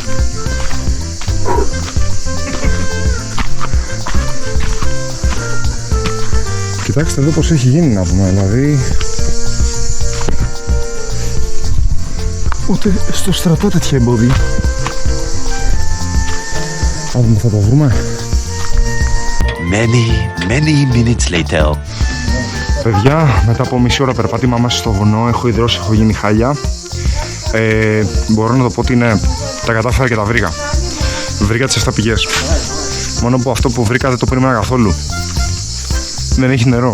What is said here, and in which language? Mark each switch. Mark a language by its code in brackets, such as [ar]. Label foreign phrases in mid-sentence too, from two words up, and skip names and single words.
[el] Κοιτάξτε εδώ πως έχει γίνει να πούμε, δηλαδή ούτε στο στρατό τέτοια εμπόδια. Θα δούμε, θα το βρούμε. [en] Many minutes later. [el] Παιδιά, μετά από μισή ώρα περπάτημα μέσα στο βουνό, έχω υδρώσει, έχω γίνει χάλια. Μπορώ να το πω ότι είναι, τα κατάφερα και τα βρήκα. Βρήκα τις 7 πηγές. Μόνο που αυτό που βρήκα δεν το περίμενα καθόλου. Δεν έχει νερό.